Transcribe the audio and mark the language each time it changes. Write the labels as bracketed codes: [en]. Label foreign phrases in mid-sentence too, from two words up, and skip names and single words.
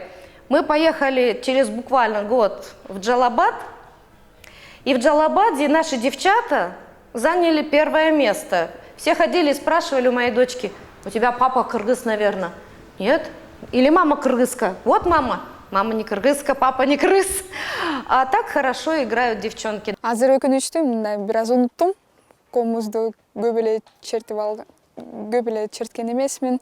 [ru] Мы поехали через буквально год в Джалабад, и в Джалабаде наши девчата заняли 1 место. Все ходили и спрашивали у моей дочки: у тебя папа кыргыз, наверное? Нет? Или мама кыргызка? Вот мама. Мама не кыргызка, папа не кыргыз. А так хорошо играют девчонки. [ky] Азыр өкүнүчтүү, мындай бир аз унуттум. Комузду көп эле черткен эмесмин.